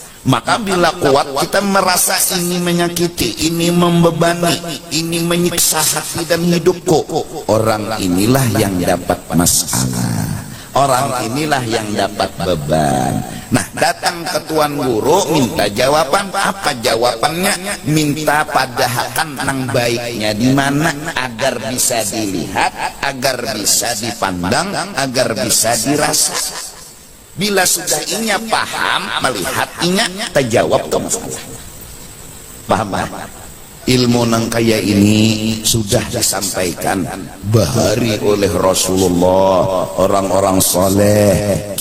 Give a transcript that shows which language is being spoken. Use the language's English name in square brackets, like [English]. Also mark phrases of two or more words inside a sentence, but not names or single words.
[Indonesian] Maka bila kuat kita merasa ini menyakiti, ini membebani, ini menyiksa hati dan hidupku, orang inilah yang dapat masalah, orang inilah yang dapat beban. Nah datang ke tuan guru minta jawaban. Apa jawabannya? Minta padahakan nang baiknya di mana, agar bisa dilihat, agar bisa dipandang, agar bisa dirasa. Bila sudah inya paham, melihat inya, terjawab ke masalah. Paham? Ilmu nang kaya ini sudah disampaikan bahari oleh Rasulullah, orang-orang soleh.